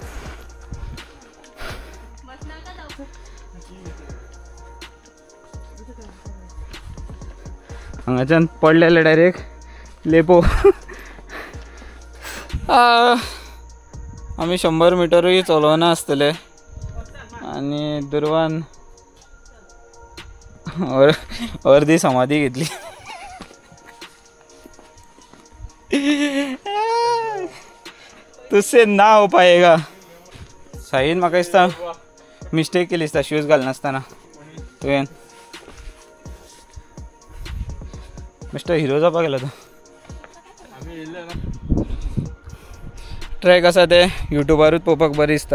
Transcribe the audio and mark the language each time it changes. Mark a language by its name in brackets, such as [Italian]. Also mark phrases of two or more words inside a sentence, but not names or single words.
[Konkani] हांगाच्यान पडलेले डायरेक्ट लेपो आमी 100 मिटरूय चलोवना आसतले आणि दुर्वान अर्धी समाधी घेतली. [Hindi] तुझसे ना हो पाएगा. [Konkani] साईन म्हाका दिसता मिस्टेक केली दिसता शूज घालनासतना तुवें. [English] mister hero [Konkani] जावपाक गेलो तो. ट्रॅक आसा ते युट्यूबारूच पळोवपाक बरें दिसता.